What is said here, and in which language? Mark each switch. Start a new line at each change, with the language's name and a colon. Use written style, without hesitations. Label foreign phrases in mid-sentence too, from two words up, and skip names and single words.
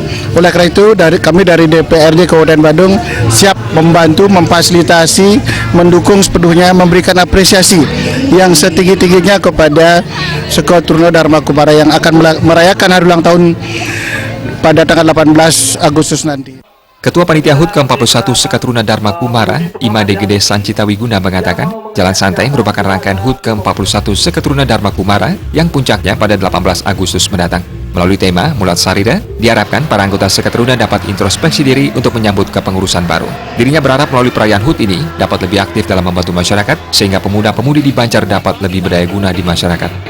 Indonesian: Oleh karena itu kami dari DPRD Kabupaten Badung siap membantu, memfasilitasi, mendukung sepenuhnya, memberikan apresiasi yang setinggi-tingginya kepada Seketeruna Dharma Kumara yang akan merayakan hari ulang tahun pada tanggal 18 Agustus nanti. Ketua Panitia HUT ke-41 Seketeruna Dharma Kumara, Imade Gede Sancita Wiguna mengatakan, jalan santai merupakan rangkaian HUT ke-41 Seketeruna Dharma Kumara yang puncaknya pada 18 Agustus mendatang. Melalui tema Mulat Sarira, diharapkan para anggota Seketeruna dapat introspeksi diri untuk menyambut kepengurusan baru. Dirinya berharap melalui perayaan HUT ini dapat lebih aktif dalam membantu masyarakat, sehingga pemuda-pemudi di Banjar dapat lebih berdaya guna di masyarakat.